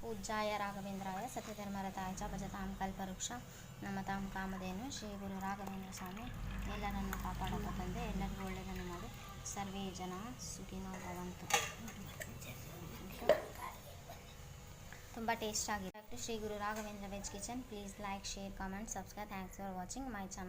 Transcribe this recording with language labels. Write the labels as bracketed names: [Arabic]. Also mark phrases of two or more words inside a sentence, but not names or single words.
[Sanskrit] पूज्याय राघवेन्द्राय सत्यधर्मरताय च भजतां कल्पवृक्ष नमतां कामधेनु [Kannada] ಶ್ರೀ ಗುರು ರಾಘವೇಂದ್ರ ಸ್ವಾಮಿ ಎಲ್ಲರನ್ನು ಕಾಪಾಡಪ್ಪ ತಂದೆ, ಎಲ್ಲರಿಗೂ ಒಳ್ಳೆಯದನ್ನು ಮಾಡು, [Sanskrit] ಸರ್ವೇ ಜನ ಸುಖಿನೋ ಭವಂತು. [Kannada] ತುಂಬ ಟೇಸ್ಟ್ ಆಗಿದೆ. [English] ಶ್ರೀ ಗುರು ರಾಘವೇಂದ್ರ ವೆಜ್ ಕಿಚನ್. please like, share, comment, subscribe. thanks for watching my channel.